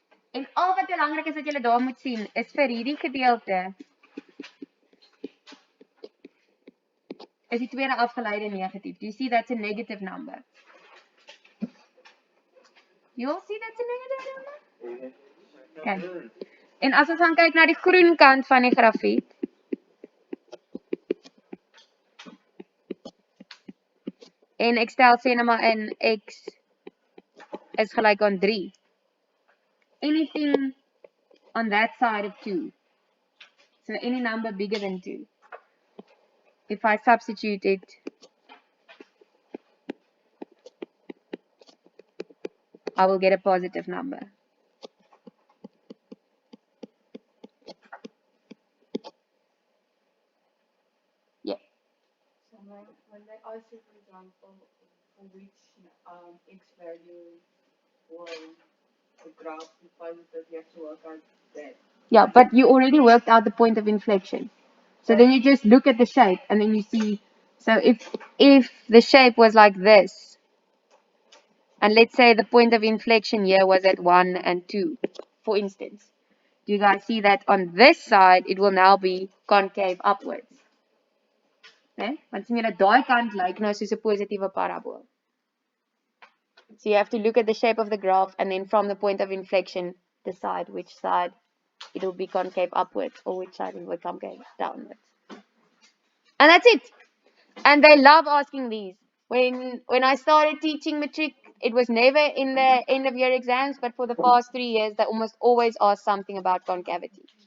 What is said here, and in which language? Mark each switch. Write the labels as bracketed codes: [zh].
[af] En al wat belangrik is wat julle daar moet sien, is vir hierdie gedeelte is die tweede afgeleide negatief. [en] Do you see that's a negative number? You all see that's a negative number? Okay. [af] En as ons gaan kyk na die groen kant van die grafiek, en ek stel sê nou maar in x is gelyk aan 3. [en] Anything on that side of 2. So any number bigger than 2. If I substitute it, I will get a positive number. Yeah. So when they ask you, for example, for which x value will the graph be positive, you have to work out that. Yeah, but you already worked out the point of inflection. So then you just look at the shape and then you see, so if the shape was like this, and let's say the point of inflection here was at 1 and 2, for instance. Do you guys see that on this side, it will now be concave upwards? Okay? [af] Want sien julle daai kant lyk nou soos 'n positiewe parabool. [en] So you have to look at the shape of the graph and then from the point of inflection, decide which side it will be concave upwards or which side it will be concave downwards. And that's it. And they love asking these. When I started teaching matric, it was never in the end of year exams, but for the past 3 years, they almost always ask something about concavity.